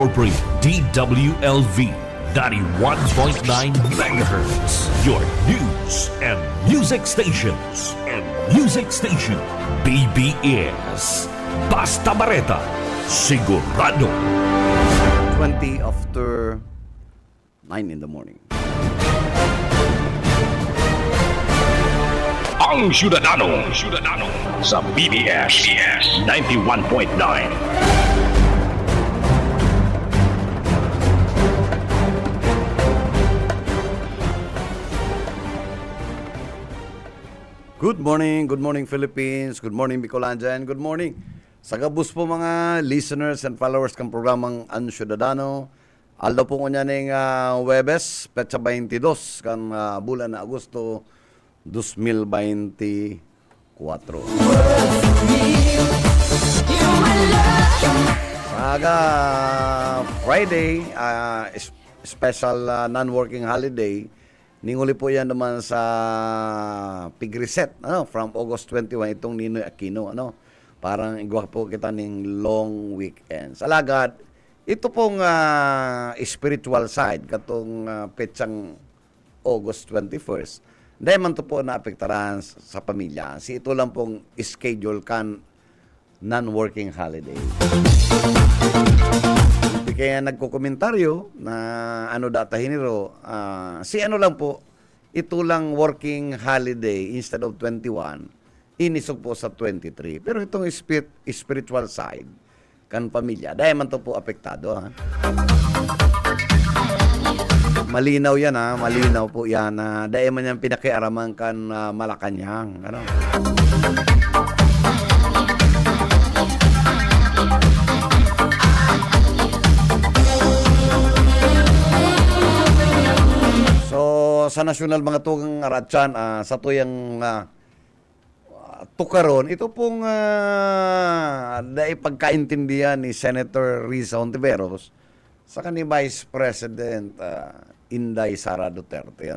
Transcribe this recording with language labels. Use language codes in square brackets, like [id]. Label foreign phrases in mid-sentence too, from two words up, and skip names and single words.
[en] Corporate DWLV 91.9 MHz. Your news and music stations. BBS. Basta Bareta. Sigurado. 20 after 9 in the morning. [bik] Ang Syudadano sa BBS 91.9. [en] Good morning Philippines, good morning Bicolandia, and good morning [bik] sa gabus po mga [en] listeners and followers [bik] ng programang [en] Ang Syudadano. [bik] Aldo po nga ning Webes, petsa 22, kan bulan na Agosto 2024. [en] Saga Friday, special non-working holiday. [bik] Ninguli po yan naman sa Pig-Reset, [en] from August 21, [bik] itong Ninoy Aquino, parang igwa po kita ng [en] long weekend. [bik] Alagad, ito pong [en] spiritual side, [bik] katong petsang August 21st, dahil man ito po naapektaran sa pamilya. Ito lang pong schedule kan [en] non-working holiday. [bik] Kaya nagkokomentaryo na datahin nito, ano lang po, ito lang [en] working holiday instead of 21, [bik] inisog po sa 23. Pero itong [en] spiritual side, [bik] kan pamilya, dahil man ito po apektado. Malinaw yan, malinaw po yan. Dahil man yan pinakiaraman kan Malacanang. Sa nasyonal mga tugang aratsan, sa tuyang tukaron, ito pong dahil pagkaintindihan ni Senator Risa Hontiveros sa kanil Vice President Inday Sara Duterte.